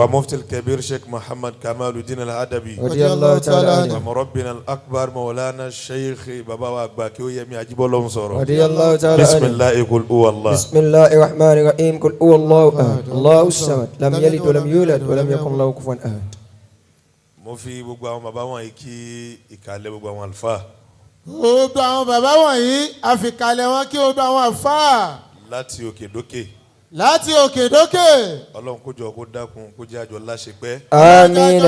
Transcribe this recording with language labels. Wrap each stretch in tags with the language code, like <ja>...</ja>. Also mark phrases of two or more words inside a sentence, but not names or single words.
<ar>ومفتي الكبير شيخ محمد كمال الدين الأدبي رضي الله تعالى عنه. ومربنا الأكبر مولانا الشيخ بابا أكباكيو يمي أجيب الله صورة رضي الله تعالى عنه. بسم الله يقول هو الله. بسم الله الرحمن الرحيم. قل هو الله أحد الله الصمد لم يلد ولم يولد ولم يكن له كفوا أحد.</ar> <yo>mo fi gbogbo àwọn bàbá wọ̀nyí kí ìkàlẹ̀ gbogbo àwọn àlùfáà. gbogbo àwọn bàbá wọ̀nyí àfikàlẹ̀ wọn kí gbogbo àwọn àfáà. láti òkè dókè. láti òkè dókè. ọlọ́run kó jọ kó dákun kó jẹ́ àjọ láṣepẹ́. amiina.</yo>